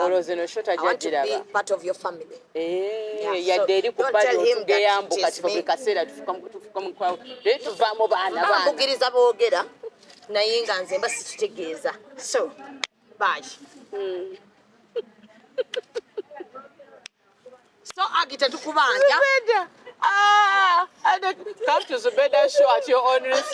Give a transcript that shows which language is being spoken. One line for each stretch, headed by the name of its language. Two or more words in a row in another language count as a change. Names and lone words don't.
Ganda: olowooza eno shota gyagiraba yadde eri ku bbali otugeyambuka kifa buli kaseera tufuka mu kwawo naye tuvaamu baana mbugiriza boogera naye nga nze mba sikitegeeza so baaki so agite tukubanja
English: come to Zubeda show at your own risk.